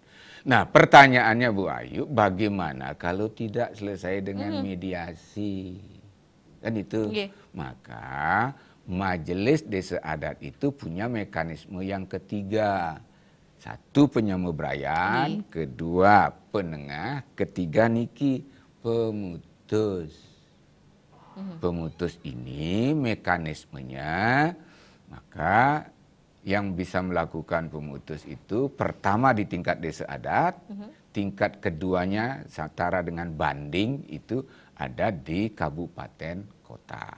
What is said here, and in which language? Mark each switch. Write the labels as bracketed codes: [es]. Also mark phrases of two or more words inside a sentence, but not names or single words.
[id] Nah pertanyaannya Bu Ayu, bagaimana kalau tidak selesai dengan mediasi? Kan itu. Maka majelis desa adat itu punya mekanisme yang ketiga. Satu penyamubrayan, kedua penengah, ketiga niki pemutus. Pemutus ini mekanismenya, maka yang bisa melakukan pemutus itu pertama di tingkat desa adat, tingkat keduanya setara dengan banding itu ada di kabupaten kota.